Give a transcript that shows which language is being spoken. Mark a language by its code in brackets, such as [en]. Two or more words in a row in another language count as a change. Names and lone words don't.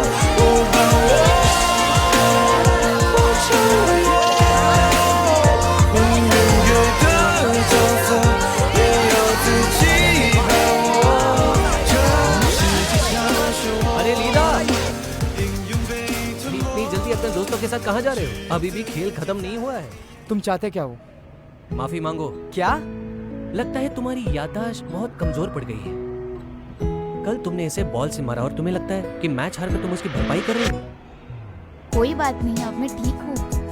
[zh] 我把我往成我，用音乐的角色也要自己把握，这世界上漩涡。 [hi] अरे लीडा, [zh] 命运被吞没。 [hi] इतनी जल्दी अपने दोस्तों के साथ कहाँ जा रहे हो? अभी भी खेल खत्म नहीं हुआ है। तुम चाहते क्या हो? माफी मांगो। क्या? लगता है तुम्हारी याददाश्त बहुत कमजोर पड़ गई है। कल तुमने इसे बॉल से मारा और तुम्हें लगता है कि मैच हार कर तुम उसकी भरपाई कर रहे हो। कोई बात नहीं, अब मैं ठीक हूँ।